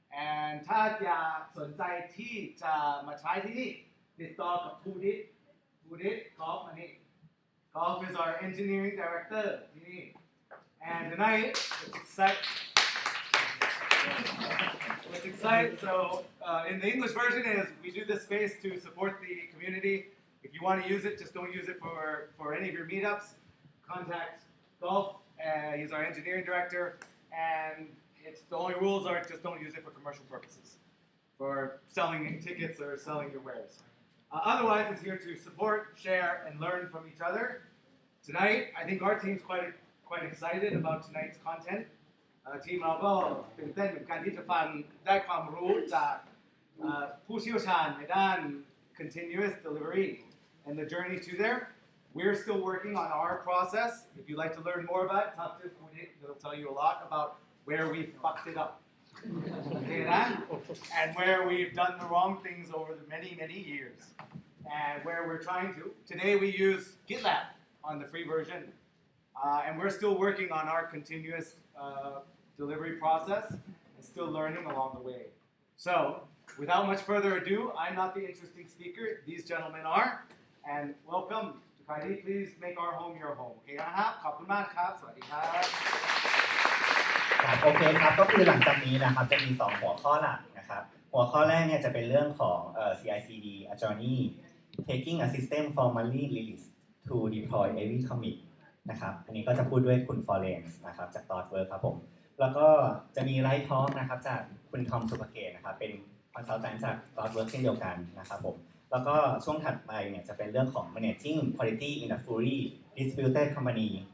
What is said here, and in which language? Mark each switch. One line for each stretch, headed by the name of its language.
English: and
Thai: ถ้าอยากสนใจที่จะมาใช้ที่นี่ติดต่อกับภูดิษกอล์ฟมานี่
English: Golf is our engineering director ที่นี่ and tonight it's exciting so in the English version is we do this space to support the community. If you want to use it, just don't use it for any of your meetups. Contact Golf. He's our engineering director, and the only rules are just don't use it for commercial purposes, for selling tickets or selling your wares. Otherwise, it's here to support, share, and learn from each other. Tonight, I think our team's quite excited about tonight's content.
Thai: ทีมเราก็ตื่นเต้นเหมือนกันที่จะฟังได้ความรู้จากผู้เชี่ยวชาญในด้าน
English: continuous delivery and the journey to there. We're still working on our process. If you'd like to learn more about it, talk to Pudit. They'll tell you a lot about where we fucked it up. Okay, and where we've done the wrong things over the many years. And where we're trying to. Today we use GitLab on the free version. And we're still working on our continuous delivery process and still learning along the way. So, without much further ado, I'm not the interesting speaker. These gentlemen are. And welcome to Kaidi. Please make our home your home.
Thai: Okay, นะครับขอบคุณมากครับสวัสดีครับ ครับโอเคครับก็คือหลังจากนี้นะครับจะมี2หัวข้อหลักนะครับหัวข้อแรกเนี่ยจะเป็นเรื่องของCI/CD
English: a journey taking a system formally released to deploy every commit
Thai: นะครับอันนี้ก็จะพูดด้วยคุณ Florian นะครับจาก ThoughtWorks ครับผมแล้วก็จะมีไลฟ์ทอล์กนะครับจากคุณทอมสุภเกตนะครับเป็นคอนซัลแทนท์จาก ThoughtWorks เช่นเดียวกันนะครับผมแล้วก็ช่วงถัดไปเนี่ยจะเป็นเรื่องของ
English: managing quality in a fully distributed company